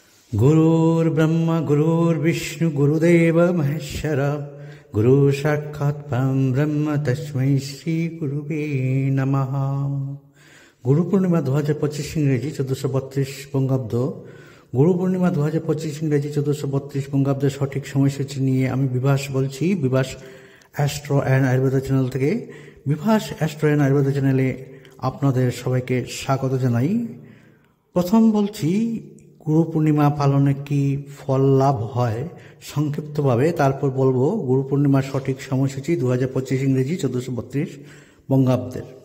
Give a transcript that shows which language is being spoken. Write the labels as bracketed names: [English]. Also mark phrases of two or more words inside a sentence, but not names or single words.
[Sanskrit] गुरुर्ब्रह्मा गुरुर्विष्णु गुरुदेव महेश्वर गुरु साक्षात् परं ब्रह्म तस्मै श्री गुरुवे नमः। [Bangla] গুরু পূর্ণিমা 2025 ইংরেজি 1432 বঙ্গাব্দ। গুরু পূর্ণিমা 2025 ইংরেজি 1432 বঙ্গাব্দ सঠিক সময়সূচি নিয়ে আমি বিভাস বলছি। বিভাস অ্যাস্ট্রো অ্যান্ড আয়ুর্বেদ চ্যানেল থেকে। বিভাস অ্যাস্ট্রো অ্যান্ড আয়ুর্বেদ চ্যানেলে আপনাদের সবাইকে স্বাগত জানাই। প্রথম বলছি গুরু পূর্ণিমা পালনে কি ফল লাভ হয় সংক্ষিপ্তভাবে, তারপর বলবো গুরু পূর্ণিমার সঠিক সময়সূচি 2025 ইংরেজি 1432 বঙ্গাব্দের।